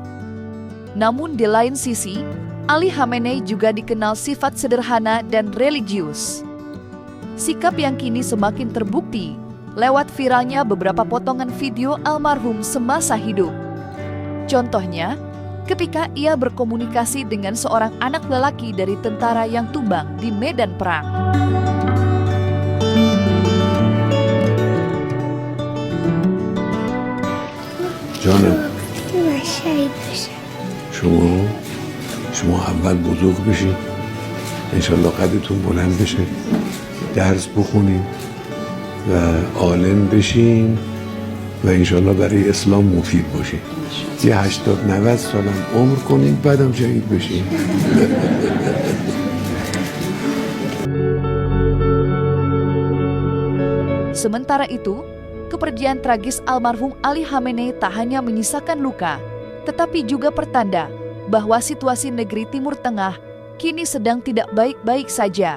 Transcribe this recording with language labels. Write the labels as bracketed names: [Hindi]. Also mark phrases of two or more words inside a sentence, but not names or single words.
[Indonesian] Namun di lain sisi, Ali Khamenei juga dikenal sifat sederhana dan religius. Sikap yang kini semakin terbukti lewat viralnya beberapa potongan video almarhum semasa hidup. Contohnya, ketika ia berkomunikasi dengan seorang anak lelaki dari tentara yang tumbang di medan perang. [Persian] جانم شما اول بزرگ بشین انشالله قدتون بلند بشه درس بخونین و عالم بشین و انشالله برای اسلام مفید باشین یه 80-90 سالم عمر کنین بعدم شهید بشین. [Indonesian] Sementara itu, kepergian tragis almarhum Ali Khamenei tak hanya menyisakan luka, tetapi juga pertanda bahwa situasi negeri Timur Tengah kini sedang tidak baik-baik saja.